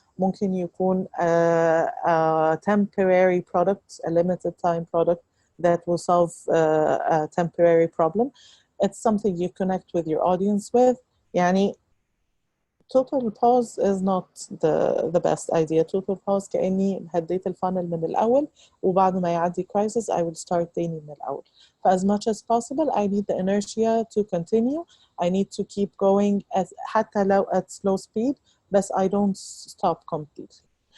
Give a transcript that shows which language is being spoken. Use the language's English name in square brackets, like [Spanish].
[Arabic] ممكن يكون [English] a temporary product, a limited time product that will solve a temporary problem. It's something you connect with your audience with. يعني total pause is not the best idea. [Arabic] Total pause كأني هديت الفانل من الأول وبعد ما يعدي crisis [English] I will start [Arabic] تاني من الأول. [English] As much as possible, I need the inertia to continue. I need to keep going [Arabic] حتى لو [English] at slow speed, but I don't stop completely.